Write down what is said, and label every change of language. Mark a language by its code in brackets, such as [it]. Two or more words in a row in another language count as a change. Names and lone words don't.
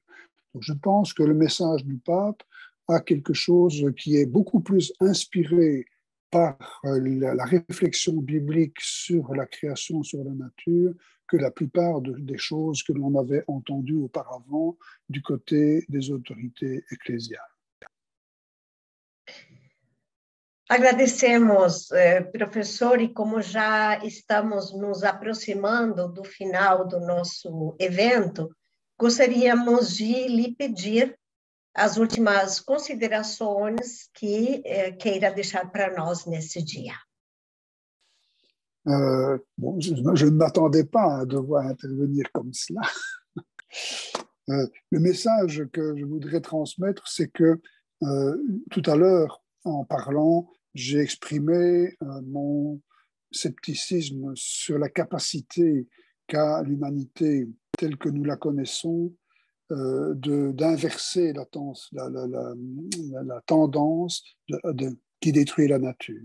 [fr] Donc je pense que le message du pape a quelque chose qui est beaucoup plus inspiré par la réflexion biblique sur la création, sur la nature, que la plupart des choses que l'on avait entendues auparavant du côté des autorités ecclésiales. [pt] Agradecemos, professor, e como já estamos nos aproximando do final do nosso evento, gostaríamos de lhe pedir as últimas considerações que queira deixar para nós nesse dia. [fr] Bon, je ne m'attendais pas à devoir intervenir comme cela. Le message que je voudrais transmettre, c'est que tout à l'heure, en parlant, j'ai exprimé mon scepticisme sur la capacité qu'a l'humanité telle que nous la connaissons d'inverser la tendance qui détruit la nature.